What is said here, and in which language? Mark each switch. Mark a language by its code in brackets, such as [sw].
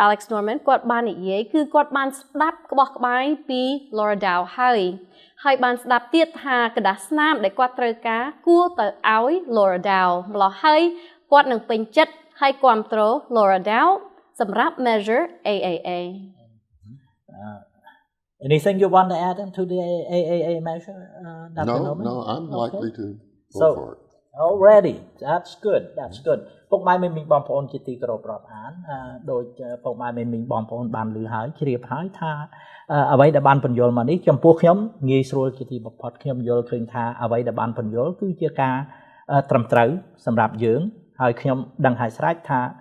[km] Alex Norman គាត់បាននិយាយគឺគាត់បានស្ដាប់ក្បោះក្បាយពី Laura Dow ហើយបានស្ដាប់ទៀតថា [th] กระดาษ [km] ស្នាមដែលគាត់ត្រូវការគួរទៅឲ្យ Laura Dow ម្ល៉េះហើយគាត់នឹងពេញចិត្តហើយគ្រប់គ្រង Laura Dow សម្រាប់ Measure AAA [en] Anything you want to add to the AAA measure, Dr. Norman? No, I'm likely to vote So, for it. already, that's good. [km] ពុកម៉ែមីមីបងប្អូនជាទីគោរពរាប់អានដោយពុកម៉ែមីមីបងប្អូនបានឮហើយជ្រាបហើយថាអ្វីដែលបានបញ្យល់មកនេះចំពោះខ្ញុំងាយស្រួលជាទីបំផុតខ្ញុំយល់ឃើញថាអ្វីដែលបានបញ្យល់គឺជាការត្រឹមត្រូវសម្រាប់យើងហើយខ្ញុំដឹងហើយស្រេចថា